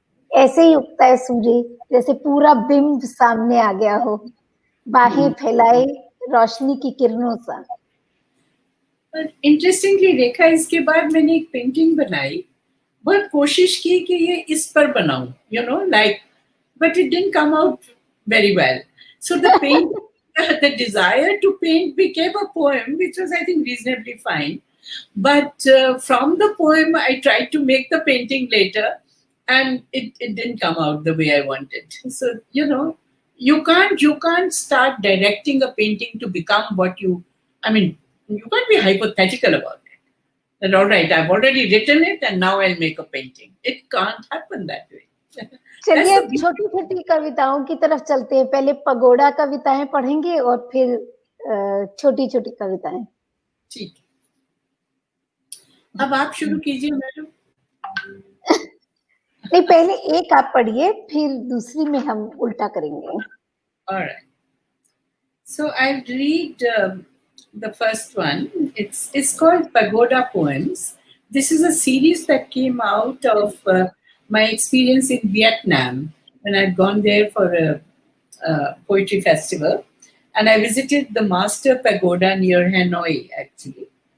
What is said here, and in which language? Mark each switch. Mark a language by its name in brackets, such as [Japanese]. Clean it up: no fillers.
[Hindi] ऐसे ही उगता है सूर्य, जैसे पूरा बिंब सामने आ गया हो, बाहें फैलाए रोशनी की किरणों सा। इंटरेस्टिंगली रेखा, इसके बाद मैंने एक पेंटिंग बनाई, बहुत कोशिश की कि ये इस पर बनाऊं, [English] You know, like, but it didn't come out very well. So the paint, the desire to paint became a poem, which was, I think, reasonably fine. But from the poem, I tried to make the painting later, and it didn't come out the way I wanted. So, you know, you can't start directing a painting to become what you. I mean, you can't be hypothetical about it. That all right, I've already written it, and now I'll make a painting. It can't happen that way. [Hindi] चलिए अब छोटी छोटी कविताओं की तरफ चलते हैं। पहले पगोड़ा कविताएं पढ़ेंगे और फिर छोटी छोटी कविताएं। ठीक, अब आप शुरू कीजिए मैडम। नहीं, पहले एक आप पढ़िए, फिर दूसरी में हम उल्टा करेंगे। [English] All right. So I'll read the first one. It's called Pagoda Poems. This is a series that came out of my experience in Vietnam when I'd gone there for a poetry festival, and I visited the Master Pagoda near Hanoi, actually.